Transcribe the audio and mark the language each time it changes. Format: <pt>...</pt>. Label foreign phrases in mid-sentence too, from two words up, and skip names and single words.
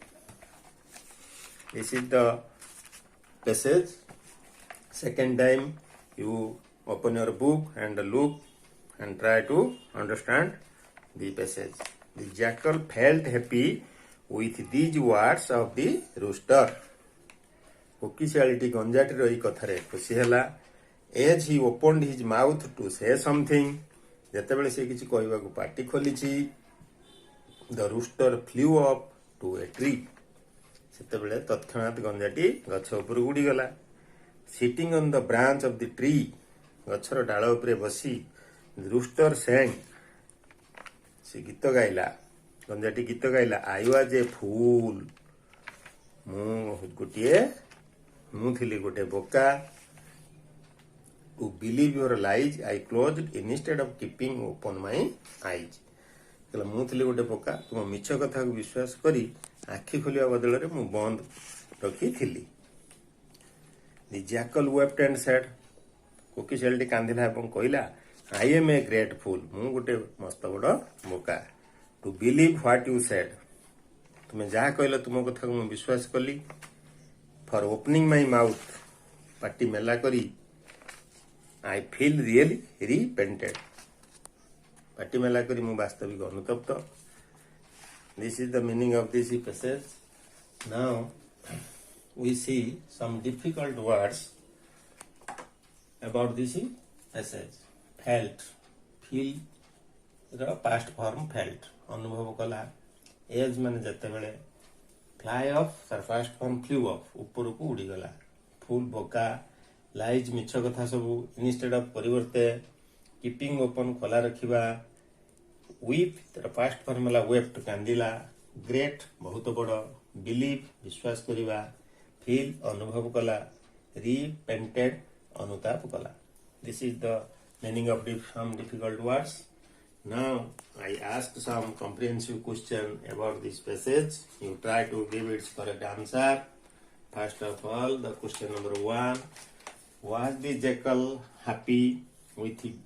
<en>This is the passage. Second time you open your book and look and try to understand the passage. The jackal felt happy with these words of the rooster.</en> <or>କୋକି ଛେଳିଟି ଗଞ୍ଜାଟିର ଏହି କଥାରେ ଖୁସି ହେଲା.</or> <en>As he opened his mouth to say something,</en> <or>ଯେତେବେଳେ ସେ କିଛି କହିବାକୁ ପାଟି ଖୋଲିଛି,</or> <en>the rooster flew up to a tree.</en> <or>ସେତେବେଳେ ତତ୍କ୍ଷଣାତ୍ ଗଞ୍ଜାଟି ଗଛ ଉପରକୁ ଉଡ଼ିଗଲା.</or> <en>Sitting on the branch of the tree,</en> <or>ଗଛର ଡାଳ ଉପରେ ବସି,</or> <en>the rooster sang,</en> <or>ସେ ଗୀତ ଗାଇଲା. ଗଞ୍ଜାଟି ଗୀତ ଗାଇଲା,</or> <en>I was a fool.</en> <or>ମୁଁ ଥିଲି ଗୋଟେ ବୋକା.</or> <en>To believe your lies, I closed instead of keeping open my eyes.</en> <or>ମୁଁ ଥିଲି ଗୋଟେ ବୋକା, ତୁମ ମିଛ କଥାକୁ ବିଶ୍ୱାସ କରି ଆଖି ଖୋଲିବା ବଦଳରେ ମୁଁ ବନ୍ଦ ରଖିଥିଲି.</or> <en>The jackal wept and said,</en> <or>କୋକି ଛେଳିଟି କାନ୍ଦିଲା ଏବଂ କହିଲା,</or> <en>I am a great fool.</en> <or>ମୁଁ ଗୋଟେ ମସ୍ତ ବଡ଼ ବୋକା.</or> <en>To believe what you said.</en> <or>ତୁମେ ଯାହା କହିଲ ତୁମ କଥାକୁ ମୁଁ ବିଶ୍ୱାସ କଲି.</or> <en>For opening my mouth.</en> <or>ପାଟି ମେଲା କରି</or> <en>I feel really repented.</en> <or>ପାଟି ମେଲା କରି ମୁଁ ବାସ୍ତବିକ ଅନୁତପ୍ତ.</or> <en>This is the meaning of this passage. Now we see some difficult words about this passage. Felt, feel ର past form felt,</en> <or>ଅନୁଭବ କଲା. As ମାନେ ଯେତେବେଳେ,</or> <en>fly off ତାର past form flew off,</en> <or>ଉପରକୁ ଉଡ଼ିଗଲା. Fool ବୋକା, lies ମିଛ କଥା ସବୁ,</or> <en>instead of</en> <or>ପରିବର୍ତ୍ତେ,</or> <en>keeping open</en> <or>ଖୋଲା ରଖିବା, weep ତାର</or> <en>past form</en> <or>ହେଲା wept କାନ୍ଦିଲା, great ବହୁତ ବଡ଼, believe ବିଶ୍ୱାସ କରିବା, feel ଅନୁଭବ କଲା, repented ଅନୁତାପ କଲା.</or> <en>This is the meaning of some difficult words. Now I asked some comprehensive question about this passage. You try to give its correct answer First of all, the question number 1. Was the jackal happy with it?</en>